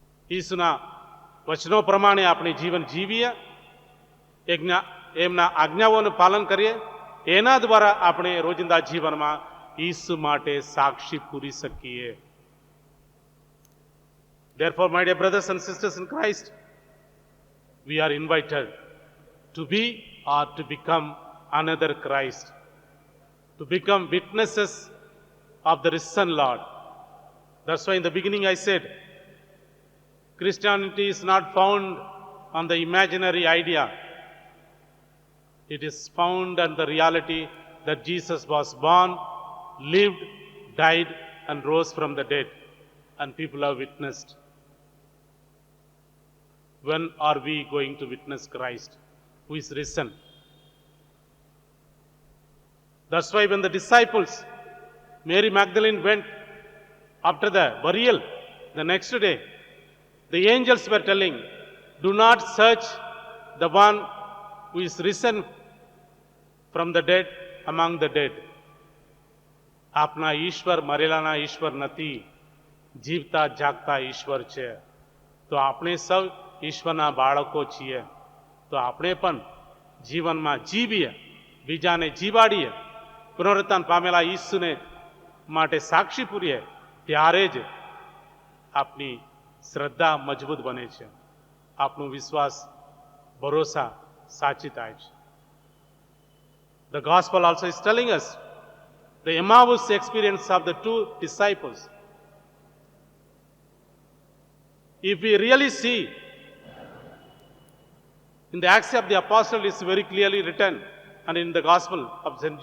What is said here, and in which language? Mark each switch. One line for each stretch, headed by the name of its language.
Gujarati: ઈસુના વચનો પ્રમાણે આપણે જીવન જીવીએ, એમના આજ્ઞાઓનું પાલન કરીએ, એના દ્વારા આપણે રોજિંદા જીવનમાં ઈસુ માટે સાક્ષી પૂરી શકીએ.
English: Therefore, my dear brothers and sisters in Christ, we are invited to be or to become another Christ, to become witnesses of the risen Lord. That's why in the beginning I said, Christianity is not found on the imaginary idea. It is found on the reality that Jesus was born, lived, died, and rose from the dead, and people have witnessed. When are we going to witness Christ, who is risen? That's why when the disciples, Mary Magdalene, went after the burial the next day, the angels were telling, do not search the one who is risen from the dead among the dead.
Gujarati: આપના ઈશ્વર મરેલાના ઈશ્વર નથી, જીવતા જાગતા ઈશ્વર છે. તો આપણે સૌ ઈશ્વરના બાળકો છીએ. તો આપણે પણ જીવનમાં જીવીએ, બીજાને જીવાડીએ, પુનરુત્થાન પામેલા ઈસુને માટે સાક્ષી પૂરીએ, ત્યારે જ આપણી શ્રદ્ધા મજબૂત બને છે, આપણું વિશ્વાસ, ભરોસા સાચી થાય છે.
English: The gospel also is telling us the Emmaus experience of the two disciples. If we really see, in the Acts of the Apostle is very clearly written, and in the Gospel of St.